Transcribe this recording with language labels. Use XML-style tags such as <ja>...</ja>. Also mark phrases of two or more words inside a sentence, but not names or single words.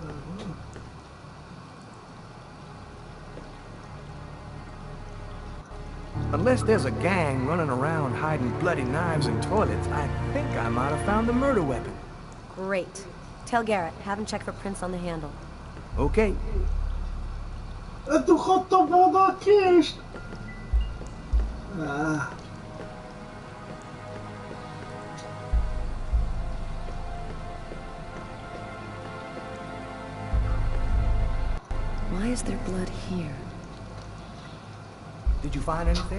<en>Unless there's a gang running around hiding bloody knives in toilets, I think I might have found the murder weapon. Great. Tell Garrett, have him check for prints on the handle. Okay.</en> <hu>Tu kaptam volna a kést!</hu> <en>Why is there blood here? Did you find anything?</en>